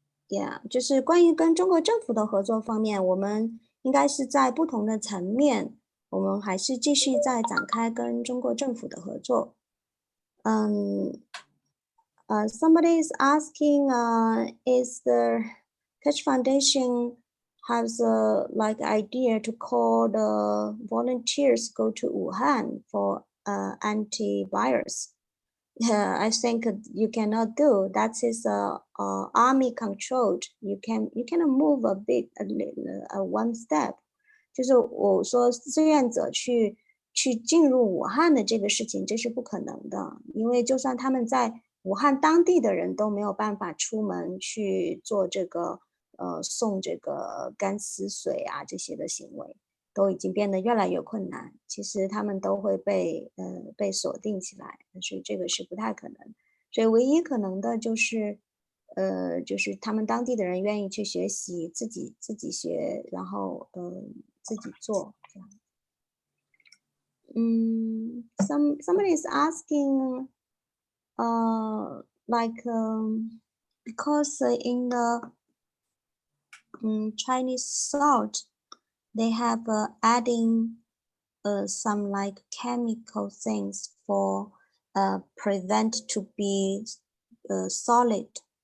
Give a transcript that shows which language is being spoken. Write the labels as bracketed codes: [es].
[zh] Yeah， 就是关于跟中国政府的合作方面，我们应该是在不同的层面，我们还是继续在展开跟中国政府的合作。 [en] Somebody is asking, is the Keshe Foundation has a idea to call the volunteers go to Wuhan for antivirus? I think you cannot do that. Is army controlled. You can move a bit, one step. [zh] 就是我说志愿者去进入武汉的这个事情，这是不可能的，因为就算他们在武汉当地的人都没有办法出门去做这个送这个干湿水啊这些的行为。都已经变得越来越困难，其实他们都会被锁定起来，所以这个是不太可能。所以唯一可能的就是就是他们当地的人愿意去学习，自己学，然后自己做这样。 [en] Somebody is asking, because in the Chinese salt. They have adding some chemical things for prevent to be solid.